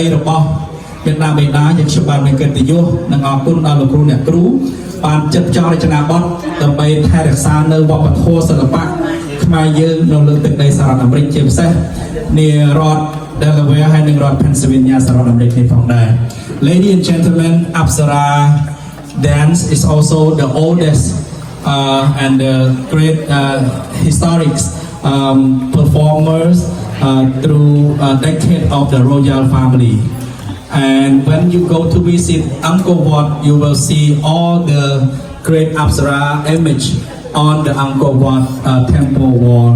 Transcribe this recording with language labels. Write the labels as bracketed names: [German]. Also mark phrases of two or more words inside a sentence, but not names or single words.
[Khmer] របស់មេដាបេដាយើងខ្ញុំបានមានកិត្តិយសនិងអរគុណដល់លោកគ្រូអ្នកគ្រូបាន ចាត់ចែងរចនាបថដើម្បីថែរក្សានៅវប្បធម៌សិល្បៈខ្មែរយើងនៅលើទឹកដីសហរដ្ឋអាមេរិកជាពិសេសនារដ្ឋ Delaware ហើយនិងរដ្ឋ Pennsylvania សហរដ្ឋអាមេរិកនេះផងដែរ [English] Ladies and gentlemen, Apsara dance is also the oldest and the great historic performers through a decade of the royal family. And when you go to visit Angkor Wat, you will see all the great Apsara image on the Angkor Wat temple wall.